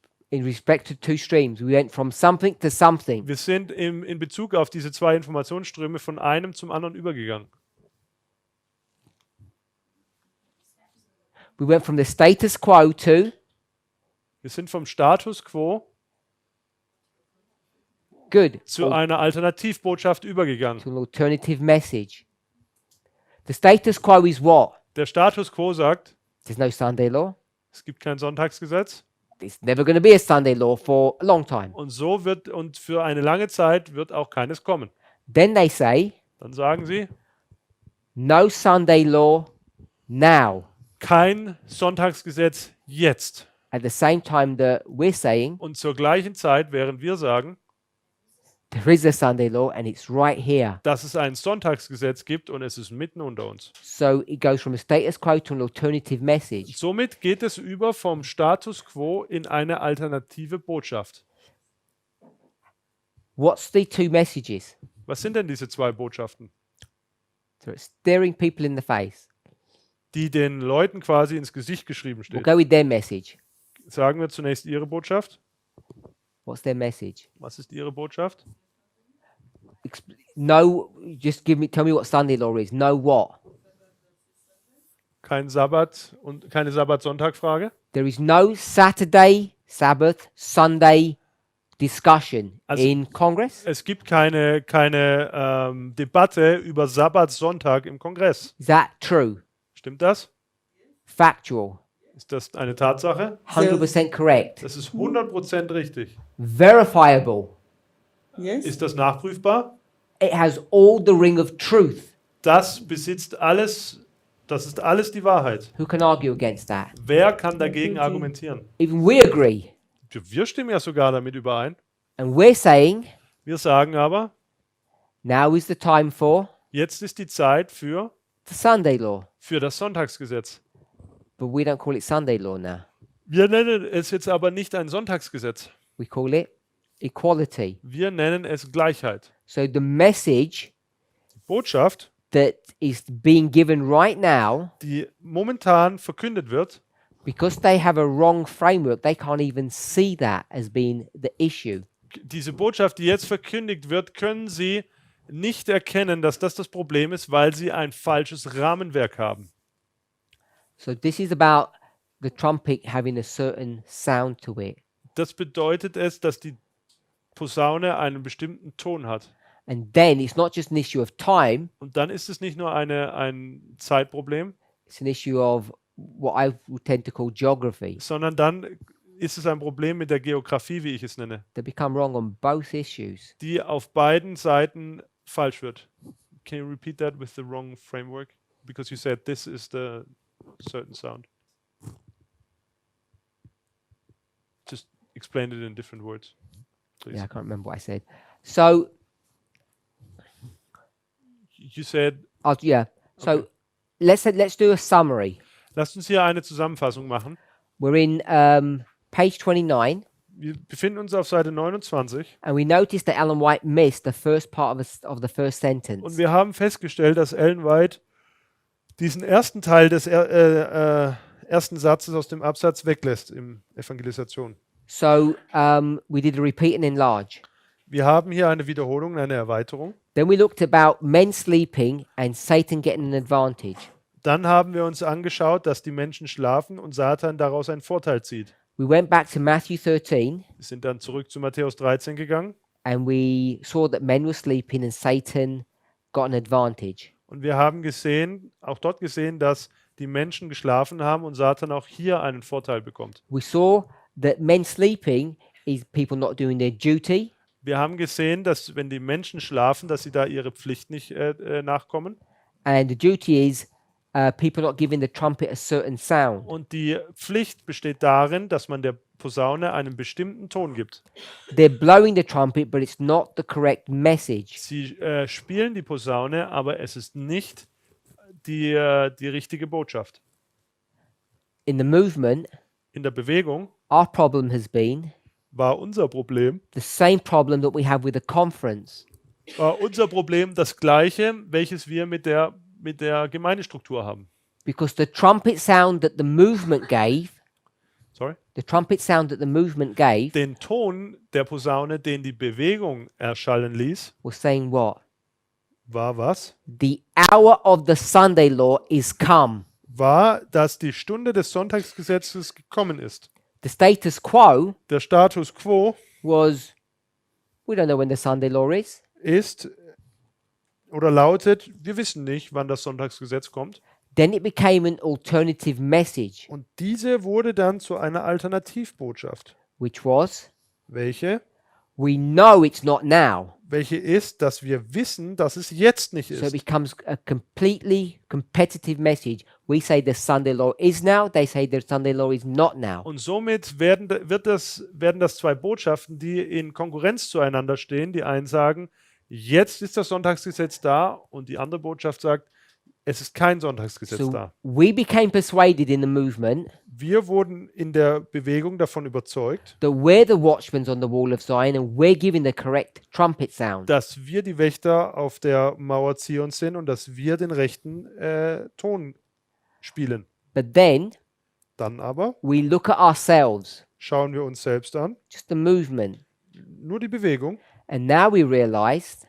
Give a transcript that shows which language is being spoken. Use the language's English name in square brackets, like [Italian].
[English] In respect to two streams, we went from something to something. [German] Wir sind in Bezug auf diese zwei Informationsströme von einem zum anderen übergegangen. [English] We went from the status quo to [German] Wir sind vom Status quo [English] good, [German] zu [English] or [German] einer Alternativbotschaft übergegangen. [English] to an alternative message. The status quo is what? [German] Der Status quo sagt, [English] There's no Sunday law. [German] es gibt kein Sonntagsgesetz [English] There's never going to be a Sunday law for a long time. [German] und und für eine lange Zeit wird auch keines kommen. [English] Then they say, [German] Dann sagen sie, [English] no Sunday law now. [German] kein Sonntagsgesetz jetzt. [English] At the same time that we're saying [German] Und zur gleichen Zeit, während wir sagen, [English] there is a Sunday law and it's right here. [German] dass es ein Sonntagsgesetz gibt und es ist mitten unter uns. [English] So it goes from a status quo to an alternative message. [German] Somit geht es über vom Status quo in eine alternative Botschaft. [English] What's the two messages? [German] Was sind denn diese zwei Botschaften, [English] So it's staring people in the face. [German] die den Leuten quasi ins Gesicht geschrieben [English] We'll [German] stehen? [English] go with their message. [German] Sagen wir zunächst ihre Botschaft. [English] What's their message? [German] Was ist ihre Botschaft? [English] No, just tell me what Sunday law is. No what? [German] Kein Sabbat und keine Sabbat-Sonntag-Frage. [English] There is no Saturday, Sabbath, Sunday discussion [German] Also- [English] in Congress. [German] Es gibt keine Debatte über Sabbat, Sonntag im Kongress. [English] Is that true? [German] Stimmt das? [English] Factual? [German] Ist das eine Tatsache? [English] 100% correct? [German] Das ist 100% richtig. [English] Verifiable? Yes. [German] Ist das nachprüfbar? [English] It has all the ring of truth. [German] Das besitzt alles, das ist alles die Wahrheit. [English] Who can argue against that? [German] Wer kann dagegen argumentieren? [English] Even we agree. [German] Wir stimmen ja sogar damit überein. [English] And we're saying [German] Wir sagen aber, [English] now is the time for [German] jetzt ist die Zeit für [English] the Sunday law. [German] das Sonntagsgesetz. [English] But we don't call it Sunday law now. [German] Wir nennen es jetzt aber nicht ein Sonntagsgesetz. [English] We call it equality. [German] Wir nennen es Gleichheit. [English] So the message [German] Die Botschaft, [English] that is being given right now, [German] die momentan verkündet wird, [English] because they have a wrong framework, they can't even see that as being the issue. [German] diese Botschaft, die jetzt verkündigt wird, können sie nicht erkennen, dass das Problem ist, weil sie ein falsches Rahmenwerk haben. [English] So this is about the trumpet having a certain sound to it. [German] Das bedeutet es, dass die Posaune einen bestimmten Ton hat. [English] And then it's not just an issue of time, [German] Und dann ist es nicht nur ein Zeitproblem, [English] it's an issue of what I would tend to call geography. [German] sondern dann ist es ein Problem mit der Geografie, wie ich es nenne, [English] They become wrong on both issues. [German] die auf beiden Seiten falsch wird. [English] Can you repeat that with the wrong framework? Because you said this is the certain sound. Just explain it in different words, please. Yeah, I can't remember what I said. So, You said, yeah. So Okay. let's do a summary. [German] lasst uns hier eine Zusammenfassung machen. [English] We're in page 29, [German] Wir befinden uns auf Seite 29 [English] and we noticed that Ellen White missed the first part of the first sentence. [German] und wir haben festgestellt, dass Ellen White diesen ersten Teil des ersten Satzes aus dem Absatz weglässt im Evangelisation. [English] So we did a repeat and enlarge. [German] Wir haben hier eine Wiederholung, eine Erweiterung. [English] Then we looked about men sleeping and Satan getting an advantage. [German] Dann haben wir uns angeschaut, dass die Menschen schlafen und Satan daraus einen Vorteil zieht. [English] We went back to Matthew 13 [German] Wir sind dann zurück zu Matthäus 13 gegangen [English] and we saw that men were sleeping and Satan got an advantage. [German] und wir haben auch dort gesehen, dass die Menschen geschlafen haben und Satan auch hier einen Vorteil bekommt. [English] We saw that men sleeping is people not doing their duty. [German] Wir haben gesehen, dass wenn die Menschen schlafen, dass sie da ihre Pflicht nicht nachkommen. [English] And the duty is people not giving the trumpet a certain sound. [German] Und die Pflicht besteht darin, dass man der Posaune einen bestimmten Ton gibt. [English] They're blowing the trumpet, but it's not the correct message. [German] Sie spielen die Posaune, aber es ist nicht die richtige Botschaft. [English] In the movement, [German] In der Bewegung, [English] our problem has been [German] war unser Problem. [English] the same problem that we have with the conference. [German] War unser Problem das gleiche, welches wir mit der Gemeindestruktur haben. [English] Because the trumpet sound that the movement gave, Sorry? the trumpet sound that the movement gave, [German] Den Ton der Posaune, den die Bewegung erschallen ließ, [English] was saying what? [German] war was? [English] The hour of the Sunday law is come. [German] War, dass die Stunde des Sonntagsgesetzes gekommen ist. [English] The status quo [German] Der Status quo [English] was, we don't know when the Sunday law is. [German] ist oder lautet, wir wissen nicht, wann das Sonntagsgesetz kommt. [English] Then it became an alternative message, [German] Und diese wurde dann zu einer Alternativbotschaft. [English] which was, [German] Welche? [English] we know it's not now. [German] Welche ist, dass wir wissen, dass es jetzt nicht [English] So it [German] ist. [English] becomes a completely competitive message. We say the Sunday law is now, they say the Sunday law is not now. [German] Und somit werden das zwei Botschaften, die in Konkurrenz zueinander stehen. Die einen sagen, jetzt ist das Sonntagsgesetz da, und die andere Botschaft sagt, es ist kein Sonntagsgesetz [English] So [German] da. [English] we became persuaded in the movement [German] Wir wurden in der Bewegung davon überzeugt, [English] that we're the watchmen on the wall of Zion and we're giving the correct trumpet sound. [German] dass wir die Wächter auf der Mauer Zions sind und dass wir den rechten Ton spielen. [English] But then [German] Dann aber [English] we look at ourselves, [German] schauen wir uns selbst an, [English] just the movement, [German] nur die Bewegung, [English] and now we realized